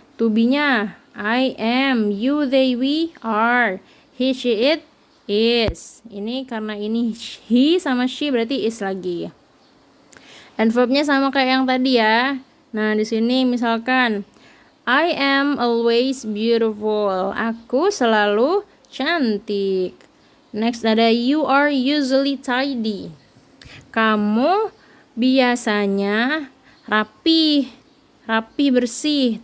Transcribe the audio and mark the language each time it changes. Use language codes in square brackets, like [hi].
[en] To be-nya I am, you, they, we, are, he, she, it, is. [id] Ini karena ini he sama she berarti is lagi. And verb-nya sama kayak yang tadi ya. Nah, di sini misalkan [en] I am always beautiful. [id] Aku selalu cantik. [en] Next ada you are usually tidy. [id] Kamu biasanya rapi bersih.